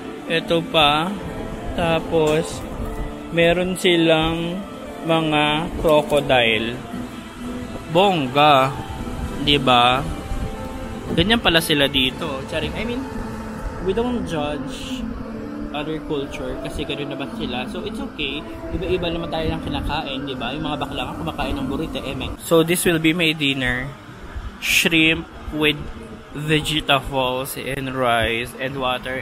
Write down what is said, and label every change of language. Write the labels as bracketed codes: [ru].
[tl] Ito pa. Tapos, meron silang mga crocodile. Bongga. Diba? Ganyan pala sila dito. Charing. [en] I mean, we don't judge other culture [tl] kasi gano'n naman sila. [en] So, it's okay. [tl] Iba-iba naman tayo ng kinakain, diba? Yung mga bakla nga kumakain ng burrito, [en] So, this will be my dinner. Shrimp with vegetables and rice and water.